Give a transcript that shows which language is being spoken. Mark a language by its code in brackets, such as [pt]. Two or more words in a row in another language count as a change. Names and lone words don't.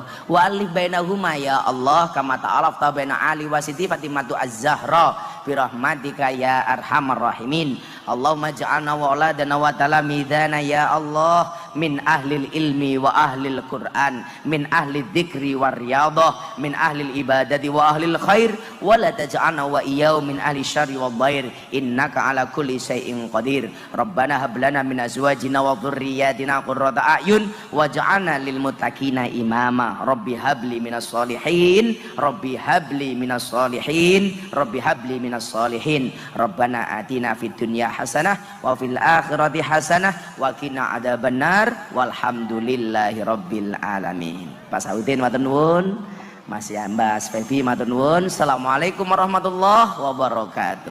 [ar] وألف بينهما يا الله كما تألفت بين علي وستي فاطمة الزهراء برحمتك يا أرحم الراحمين. اللهم اجعلنا وأولادنا وتلامذتنا يا الله من أهل العلم وأهل القرآن، من أهل الذكر والرياضة، من أهل العبادة وأهل الخير، ولا تجعلنا وإياهم من أهل الشر والضير، إنك على كل شيء قدير. ربنا هب لنا من أزواجنا وذرياتنا قرة أعين واجعلنا للمتقين إماما. رب هب لي من الصالحين، رب هب لي من الصالحين، رب هب لي من الصالحين. ربنا آتنا في الدنيا حسنة وفي الآخرة حسنة وقنا عذاب النار والحمد لله رب العالمين. [jv] Pak Saudin matur nuwun, Mas Yambas Febi matur nuwun. [ar] السلام عليكم ورحمة الله وبركاته.